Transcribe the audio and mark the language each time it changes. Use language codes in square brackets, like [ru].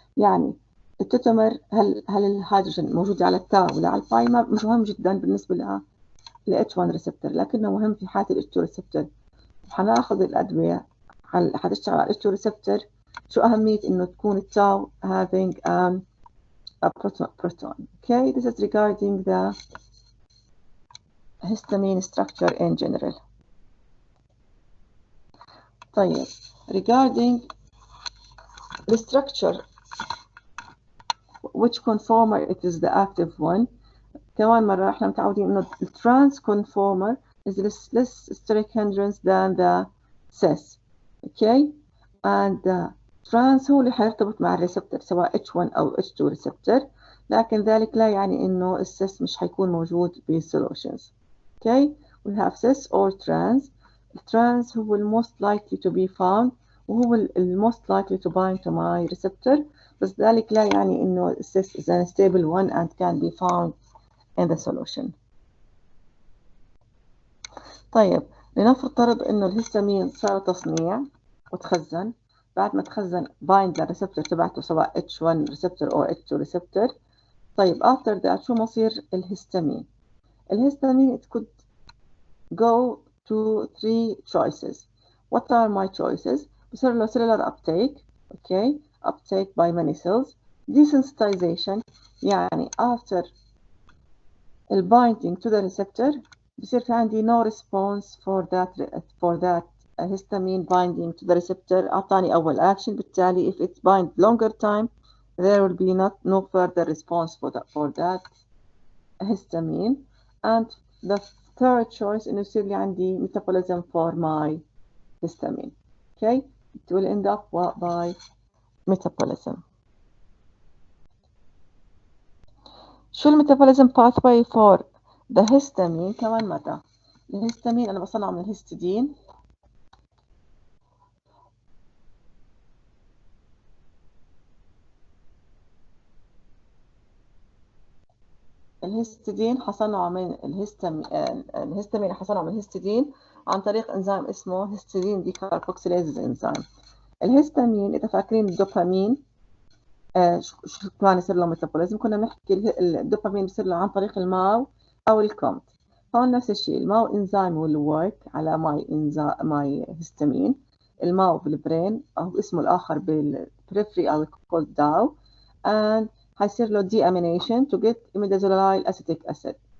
[ar] يعني التوتومر هل الهيدروجين موجود على التاو ولا على الباي مش مهم جدا بالنسبة ل H1 ريسبتور لكنه مهم في حالة ال H2 ريسبتور. حناخذ الأدوية حتشتغل على ال H2 ريسبتور. شو أهمية إنه تكون التاو [en] having a proton. Okay, this is regarding the histamine structure in general. طيب regarding the structure which conformer it is the active one. [ar] كمان مرة احنا متعودين إنه [en] the trans conformer is less steric hindrance than the cis. Okay, and the trans [ar] هو اللي حيرتبط مع الريسبتور سواء H1 أو H2 ريسبتور لكن ذلك لا يعني إنه السيس مش حيكون موجود بالsolutions. [en] Okay, we have cis or trans. [ar] الترانس هو [en] most likely to be found وهو most likely to bind to my receptor [ar] بس ذلك لا يعني إنه السيس [en] is an unstable one and can be found in the solution. [ar] طيب لنفترض إنه الهستامين صار تصنيع وتخزن. بعد ما تخزن bind للريسبتور تبعته سواء H1 receptor أو H2 receptor. طيب after that شو مصير الهستامين؟ الهستامين [en] it could go to 3 choices. What are my choices? [ar] بصير له [en] cellular uptake. Okay, uptake by many cells. Desensitization يعني after binding to the receptor [ar] بصير في عندي [en] no response for that histamine binding to the receptor أعطاني أول action بالتالي if it bind longer time there will be no further response for that histamine. and the third choice [ar] إنه يصير لي عندي [en] metabolism for my histamine. Okay, it will end up by metabolism. [ar] شو الميتابوليزم [en] pathway for the histamine؟ [ar] كمان مرة الهستامين أنا بصنعه من الهستidine. الهستidine حصنعه من الهستامين حصنعه من الهستidine عن طريق إنزيم اسمه histidine decarboxylase enzyme. الهستامين إذا فاكرين الدوبامين شو كمان يصير له ميتابوليزم، كنا بنحكي الدوبامين بيصير له عن طريق الماو أو الكومت. هون نفس الشيء، الماو إنزيم will work على ماي هستامين. الماو بالبرين أو اسمه الآخر بالبريفري أو called DAO، and هيصير له deamination to get imidazoline acetic acid.